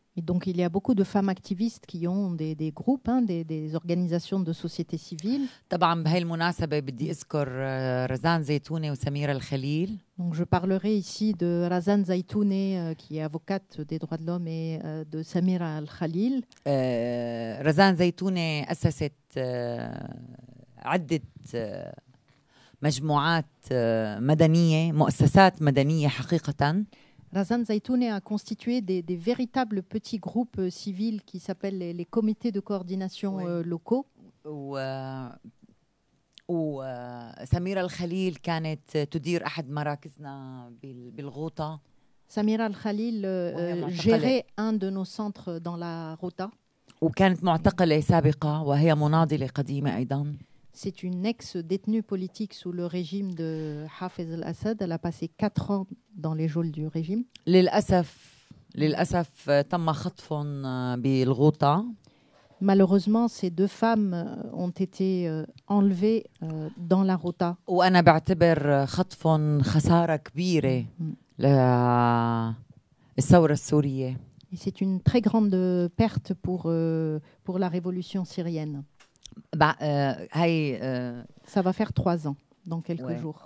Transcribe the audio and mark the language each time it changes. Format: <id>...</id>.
<fr>Et donc, il y a beaucoup de femmes activistes qui ont des groupes, des organisations de société civile.</fr> <ar>طبعاً بهاي المناسبة بدي أذكر رزان زيتونة وسميرة الخليل.</ar> <fr>Donc, je parlerai ici de Razan Zaitouneh, qui est avocate des droits de l'homme, et de Samira Al-Khalil.</fr> <ar>رزان زيتونة أسست عدة مجموعات مدنية، مؤسسات مدنية حقيقة.</ar> <fr>Razan Zaitouneh a constitué des véritables petits groupes civils qui s'appellent les comités de coordination locaux.</fr> <ar>وسميرة الخليل كانت تدير أحد مراكزنا بالغوطة.</ar> <fr>Samira Al-Khalil gérait un de nos centres dans la Ghouta.</fr> <ar>وكانت معتقلة سابقة وهي مناضلة قديمة أيضاً.</ar> <fr>C'est une ex-détenue politique sous le régime de Hafez al-Assad. Elle a passé 4 ans dans les geôles du régime.</fr> <ar>للأسف تم خطفهم بالغوطة.</ar> <fr>Malheureusement, ces 2 femmes ont été enlevées dans la Ghouta.</fr> <ar>وأنا بعتبر خطفهم خسارة كبيرة للثورة السورية.</ar> <fr>Et c'est une très grande perte pour la révolution syrienne. Ça va faire 3 ans dans quelques jours.</fr>